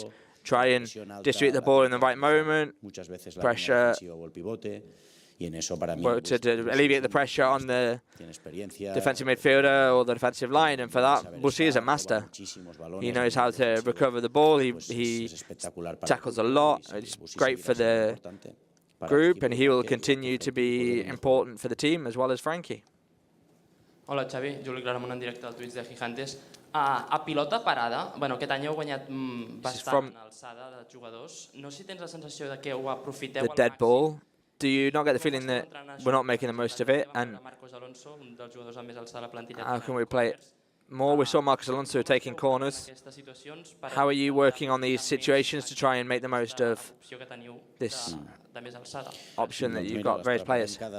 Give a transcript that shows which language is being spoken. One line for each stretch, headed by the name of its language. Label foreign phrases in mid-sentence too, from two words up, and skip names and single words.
English: Try and distribute the ball in the right moment, pressure, work to alleviate the pressure on the defensive midfielder or the defensive line, and for that, Bushi is a master. He knows how to recover the ball, he tackles a lot, it's great for the group, and he will continue to be important for the team as well as Frankie.
Catalan: Hola Xavi, Juli Claramunt en directe al Twitch de Gigantes. A pilota parada, bueno, aquest any heu guanyat bastant alçada de jugadors. No sé si tens la sensació de que ho aprofiteu al màxim.
English: Do you not get the feeling that we're not making the most of it? And how can we play it more? We saw Marcos Alonso taking corners. How are you working on these situations to try and make the most of this option that you've got various players?